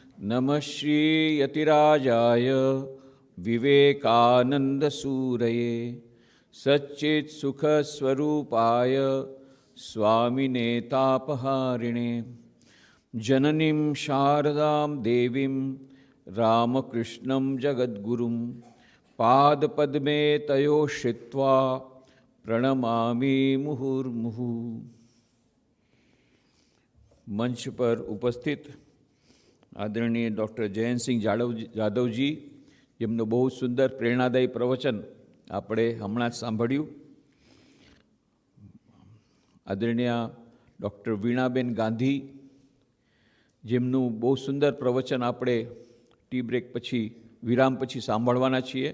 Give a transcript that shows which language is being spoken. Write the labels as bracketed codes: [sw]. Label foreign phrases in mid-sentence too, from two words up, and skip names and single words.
[sa] नमः श्रीयतिराजाय विवेकानन्दसूरये सच्चित्सुखस्वरूपाय स्वामिने तापहारिणे जननीं शारदां देवीं रामकृष्णं जगद्गुरुं पादपद्मे तयोः श्रित्वा प्रणमामि मुहुर्मुहुः। [hi] मंच पर उपस्थित आदरणीय डॉक्टर जयंतसिंह जाधवजी, [gu] જેમનું બહુ સુંદર પ્રેરણાદાયી પ્રવચન આપણે હમણાં જ સાંભળ્યું. આદરણીય ડૉક્ટર વીણાબેન ગાંધી, જેમનું બહુ સુંદર પ્રવચન આપણે [en] tea break [gu] પછી વિરામ પછી સાંભળવાના છીએ.